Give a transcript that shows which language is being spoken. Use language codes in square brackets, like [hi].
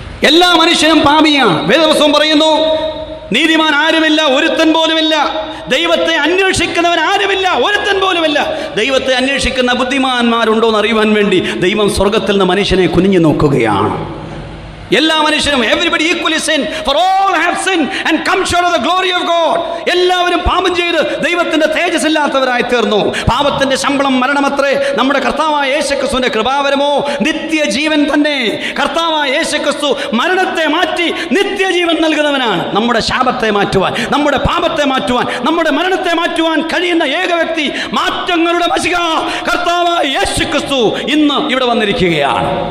[ml] എല്ലാ മനുഷ്യനും പാപിയാണ്. വേദപുസ്തകം പറയുന്നു, നീതിമാൻ ആരുമില്ല, ഒരുത്തൻ പോലുമില്ല. ദൈവത്തെ അന്വേഷിക്കുന്നവൻ ആരുമില്ല, ഒരുത്തൻ പോലുമില്ല. ദൈവത്തെ അന്വേഷിക്കുന്ന ബുദ്ധിമാന്മാരുണ്ടോ എന്ന് അറിയുവാൻ വേണ്ടി ദൈവം സ്വർഗത്തിൽ നിന്ന് മനുഷ്യനെ കുനിഞ്ഞു നോക്കുകയാണ്. എല്ലാ മനുഷ്യരും [en] everybody equally sin, for all have sinned and come short of the glory of God. [ml] എല്ലാവരും പാപം ചെയ്ത് ദൈവത്തിന്റെ തേജസ് ഇല്ലാത്തവരായി തീർന്നു. പാപത്തിന്റെ ശമ്പളം മരണമത്രേ. നമ്മുടെ കർത്താവായ യേശുക്രിസ്തുവിന്റെ കൃപാവരമോ നിത്യജീവൻ തന്നെ. കർത്താവായ യേശുക്രിസ്തു മരണത്തെ മാറ്റി നിത്യജീവൻ നൽകുന്നവനാണ്. നമ്മുടെ ശാപത്തെ മാറ്റുവാൻ, നമ്മുടെ പാപത്തെ മാറ്റുവാൻ, നമ്മുടെ മരണത്തെ മാറ്റുവാൻ കഴിയുന്ന ഏക വ്യക്തി, മാറ്റങ്ങളുടെ മശിഹ കർത്താവായ യേശുക്രിസ്തു ഇന്ന് ഇവിടെ വന്നിരിക്കുകയാണ്.